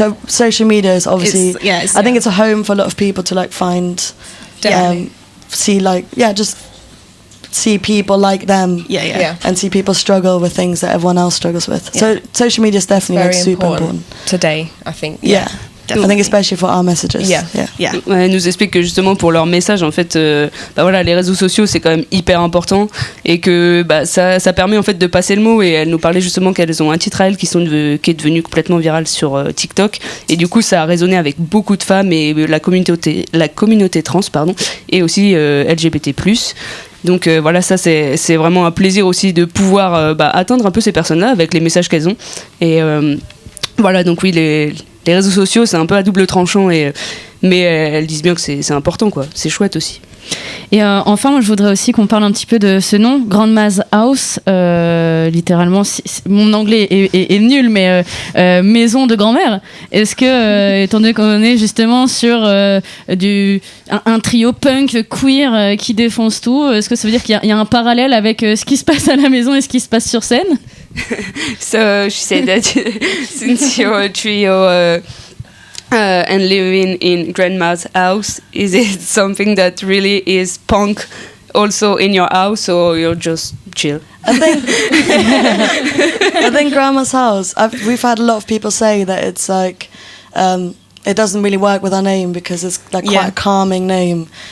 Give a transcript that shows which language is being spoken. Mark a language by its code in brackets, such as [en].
[en] So social media is obviously I think it's a home for a lot of people to like find, see like just see people like them, and see people struggle with things that everyone else struggles with. So social media is definitely like, super important today, I think. I think especially for our messages. [fr] Elle nous explique que justement pour leur message, en fait, les réseaux sociaux c'est quand même hyper important et que ça permet en fait de passer le mot. Et elle nous parlait justement qu'elles ont un titre à elles qui est devenu complètement viral sur TikTok, et du coup ça a résonné avec beaucoup de femmes et la communauté trans et aussi LGBT+. Donc ça c'est vraiment un plaisir aussi de pouvoir atteindre un peu ces personnes-là avec les messages qu'elles ont. Et donc oui, les réseaux sociaux c'est un peu à double tranchant, mais elles disent bien que c'est important, quoi. C'est chouette aussi. Et enfin, moi, je voudrais aussi qu'on parle un petit peu de ce nom, Grandma's House. Littéralement, mon anglais est nul, mais maison de grand-mère. Est-ce que, étant donné qu'on est justement sur un trio punk queer qui défonce tout, est-ce que ça veut dire qu'il y a un parallèle avec ce qui se passe à la maison et ce qui se passe sur scène? [en] So she said that since you're a trio and living in grandma's house, is it something that really is punk also in your house, or you're just chill? I think grandma's house, we've had a lot of people say that it's like it doesn't really work with our name because it's like quite a calming name.